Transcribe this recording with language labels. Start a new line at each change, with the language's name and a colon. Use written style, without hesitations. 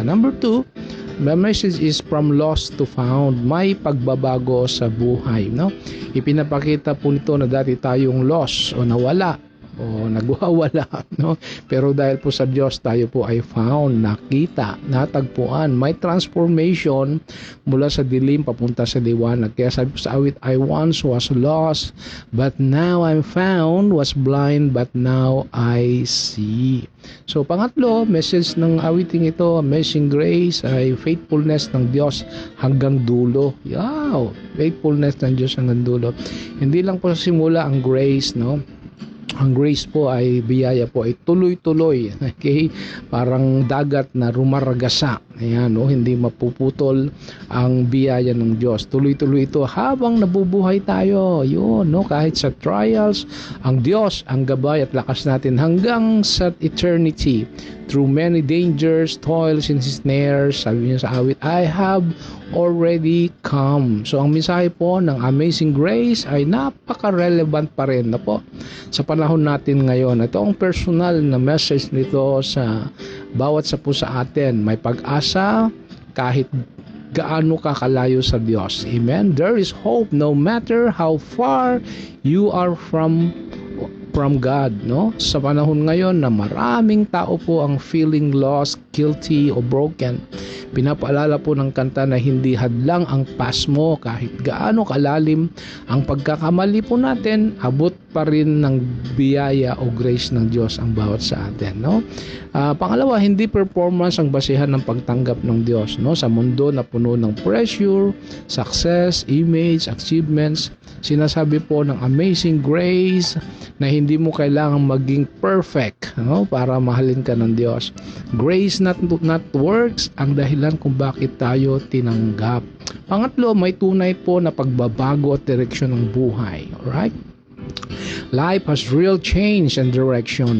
English: Number 2, the message is from lost to found.
Filipino: May pagbabago sa buhay, no? Ipinapakita po nito na dati tayong lost o nawala o nagwawala, no? Pero dahil po sa Diyos tayo po ay found, nakita, natagpuan. May transformation mula sa dilim papunta sa liwanag. Kaya sabi po sa awit,
English: I once was lost but now I'm found, was blind but now I see.
Filipino: So pangatlo, message ng awiting ito, Amazing Grace, ay faithfulness ng Diyos hanggang dulo. Wow! Faithfulness ng Diyos hanggang dulo. Hindi lang po sa simula ang grace, no? Ang grace po ay biyaya po ay tuloy-tuloy, okay? Parang dagat na rumaragasa. Ayan, no? Hindi mapuputol ang biyaya ng Diyos. Tuloy-tuloy ito habang nabubuhay tayo. Yun, no? Kahit sa trials, ang Diyos ang gabay at lakas natin hanggang sa eternity.
English: Through many dangers, toils, and snares,
Filipino: sabi niya sa awit,
English: I have already come.
Filipino: So ang mensahe po ng Amazing Grace ay napaka-relevant pa rin na po sa panahon natin ngayon. Ito ang personal na message nito sa bawat sa atin. May pag-asa kahit gaano ka kalayo sa Diyos. Amen.
English: There is hope no matter how far you are from God, no?
Filipino: Sa panahon ngayon na maraming tao po ang feeling lost, guilty o broken, pinapaalala po ng kanta na hindi hadlang ang past mo kahit gaano kalalim ang pagkakamali po natin, abot pa rin ng biyaya o grace ng Diyos ang bawat sa atin, no? Pangalawa, hindi performance ang basihan ng pagtanggap ng Diyos, no? Sa mundo na puno ng pressure, success, image, achievements, sinasabi po ng Amazing Grace na hindi mo kailangang maging perfect, no, para mahalin ka ng Diyos.
English: Grace not works
Filipino: ang dahilan kung bakit tayo tinanggap. Pangatlo, may tunay po na pagbabago at direksyon ng buhay.
English: Alright? Life has real change and direction.